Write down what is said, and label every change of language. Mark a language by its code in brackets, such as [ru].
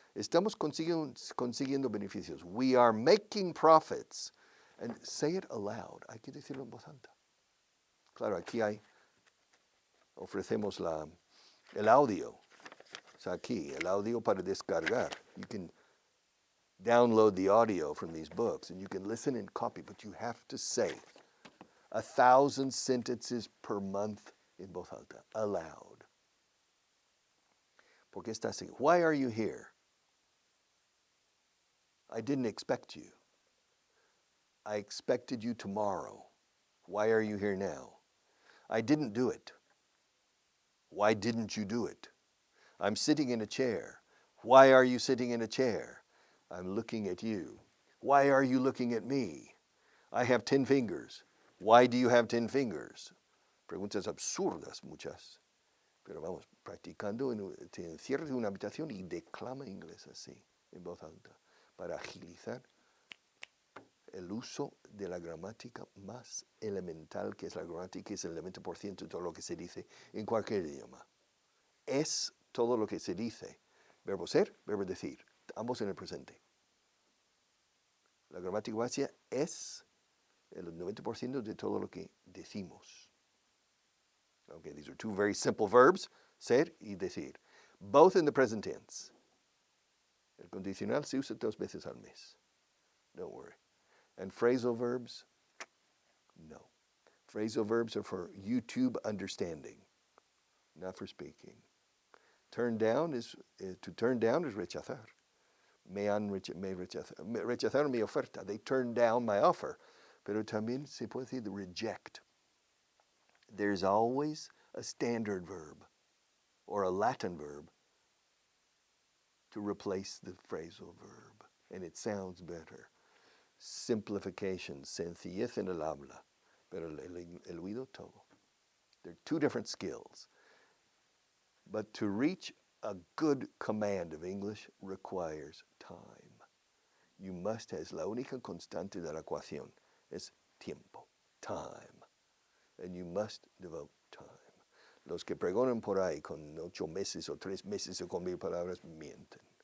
[es] Estamos consiguiendo beneficios. [en] We are making profits. And say it aloud. [es] Hay que decirlo en voz alta. Claro, aquí ofrecemos el audio. O sea, aquí, el audio para descargar. [en] You can download the audio from these books and you can listen and copy, but you have to say 1,000 sentences per month in [es] voz alta, [en] aloud. [es] ¿Por qué estás aquí? [en] Why are you here? I didn't expect you. I expected you tomorrow. Why are you here now? I didn't do it. Why didn't you do it? I'm sitting in a chair. Why are you sitting in a chair? I'm looking at you. Why are you looking at me? I have 10 fingers. Why do you have 10 fingers? [es] Preguntas absurdas muchas. Pero vamos, practicando, te encierras en una habitación y declama inglés así, en voz alta, para agilizar el uso de la gramática más elemental, que es la gramática, que es el 90% de todo lo que se dice en cualquier idioma. Es todo lo que se dice. Verbo ser, verbo decir, ambos en el presente. La gramática básica es el 90% de todo lo que decimos. [en] Okay, these are 2 very simple verbs, [es] ser y decir. [en] Both in the present tense. [es] El condicional se usa 2 veces al mes. [en] Don't worry. And phrasal verbs? No. Phrasal verbs are for YouTube understanding, not for speaking. Turn down is to turn down is rechazar. [es] Me rechazaron mi oferta. [en] They turned down my offer. [es] Pero también se puede decir reject. [en] There's always a standard verb or a Latin verb to replace the phrasal verb, and it sounds better. [es] Simplification, sencillez en el habla, pero el oído todo. [en] They're two different skills. But to reach a good command of English requires time. You must have, [es] la única constante de la ecuación es tiempo, time. [en] And you must devote time. [es] Los que pregonan por ahí con 8 meses o 3 meses o con 1000 palabras mienten.